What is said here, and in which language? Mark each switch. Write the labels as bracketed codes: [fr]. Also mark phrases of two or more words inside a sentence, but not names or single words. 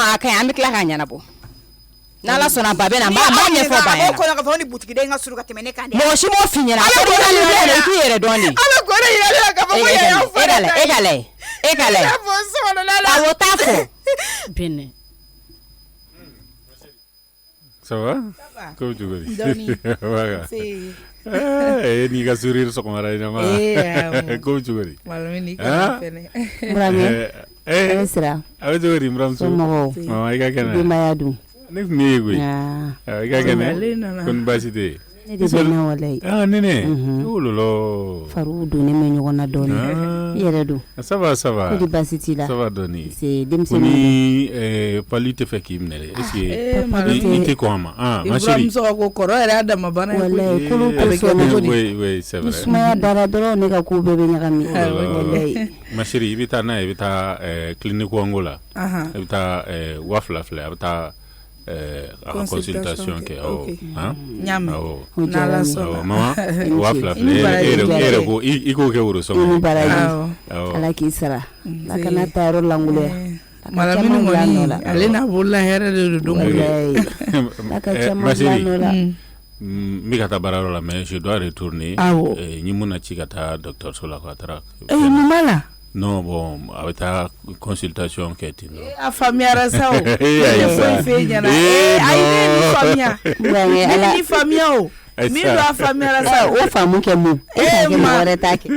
[bm] A ka ɲi an bɛ tila k'a ɲɛnabɔ. N'Ala sɔnna ba bɛ na n b'a ɲɛfɔ ba ɲɛna. Ko kɔnɔ ka fɔ ni butigi den ka surun ka tɛmɛ ne kan dɛ. Mɔgɔ si m'o f'i ɲɛna. I k'i yɛrɛ dɔn de. Ala ko ne yɛrɛ la ka fɔ ko yɛrɛ y'aw fɔ. E ka lajɛ. Awɔ t'a fɔ. Bɛnɛ. [fr] Ça va? Comment tu vas? [bm] Eh, ni ka sourire sɔgɔmada in na ma. [fr] Comment tu vas? [bm] Malumini ka fɛnɛ. Murame. Eh sira. A bɛ cogo di muramuso? Somɔgɔw. Mama i ka kɛnɛ. Denbaya dun. Ne tun bɛ yen koyi. I ka kɛnɛ. Ko ni baasi tɛ yen. Ne de bɛ na walayi. Nɛnɛ. Oh lolo. Fariw donnen bɛ ɲɔgɔn na dɔɔnin. I yɛrɛ don. [fr] Ça va ça va. [bm] Ko di baasi t'i la. [fr] Ça va dɔɔnin. [bm] C'est denmisɛnnin. Ko ni pali tɛ fɛ k'i minɛ dɛ. [fr] Est-ce que [bm] i tɛ kɔn a ma? [fr] Ma chérie. [bm] Ibrahim sɔgɔ ko kɔrɔ yɛrɛ y'a dama bana ye. Walayi kolo ko sɔnna. [fr] Oui, c'est vrai. [bm] Ni sumaya dara dɔrɔn ne ka ko bɛɛ bɛ ɲagami. Walayi. [fr] Ma chérie [bm] i bɛ taa n'a ye i bɛ taa clinique wango la. I bɛ taa 2000 filɛ a bɛ taa consultation kɛ awɔ. Ɲaami. Awɔ. N'Ala sɔnna. Maman 2000 filɛ e yɛrɛ ko i k'o kɛ woro sɔngɔ. I baraji. Ala k'i sara. Ala kana taa yɔrɔ langoloya. Malamini kɔni ale n'a bolola hɛrɛ de don. Ala ka caman bila nɔ la. N bɛ ka taa baarayɔrɔ la [fr] mais je dois retourner. [bm] Awɔ. N ye mun na ci ka taa dɔgɔtɔrɔso la ka taara. Mun b'a la? [fr] Non bon [bm] a bɛ taa consultation kɛ ten dɔrɔn. A faamuyara sa o. Ne foyi f'e ɲɛna. Ayi ne ye nin faamuya. Ne ye nin faamuya o. Min don a faamuyara sa o. O faamu kɛ mun? E t'a kɛ mɔgɔ wɛrɛ t'a kɛ.